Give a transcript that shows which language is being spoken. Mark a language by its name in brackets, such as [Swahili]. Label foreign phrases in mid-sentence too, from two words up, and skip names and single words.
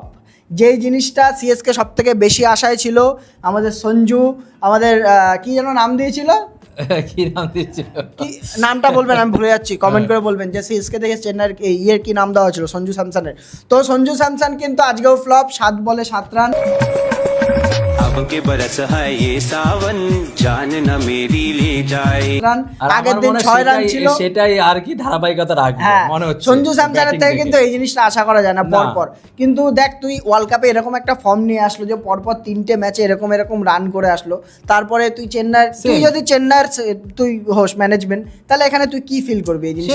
[Bangla] যেই জিনিসটা সিএসকে সব থেকে বেশি আশায় ছিল, আমাদের সঞ্জু, আমাদের কি যেন নাম দিয়েছিল, কি নাম দিয়েছিল, কি নামটা বলবেন, আমি ভুলে যাচ্ছি, কমেন্ট করে বলবেন যে সিএসকে থেকে চেন্নাইয়ের কি নাম দেওয়া ছিল সঞ্জু স্যামসনের। তো সঞ্জু স্যামসন কিন্তু আজকেও ফ্লপ, 7 বলে 7 রান। [Hindi] के बरस है ये सावन जान न मेरी ले जाए। [Bangla] আগের দিন 6 রান ছিল, সেটাই আর কি ধারাবাহিকতা রাখবে মনে হচ্ছে। সঞ্জু স্যামসনের থেকে কিন্তু এই জিনিসটা আশা করা যায় না পরপর। কিন্তু দেখ, তুই ওয়ার্ল্ড কাপে এরকম একটা ফর্ম নিয়ে আসলো যে পরপর 3টে ম্যাচে এরকম রান করে আসলো, তারপরে তুই যদি চেন্নাইয়ের তুই হোস ম্যানেজমেন্ট, তাহলে এখানে তুই কি ফিল করবি এই জিনিসটা?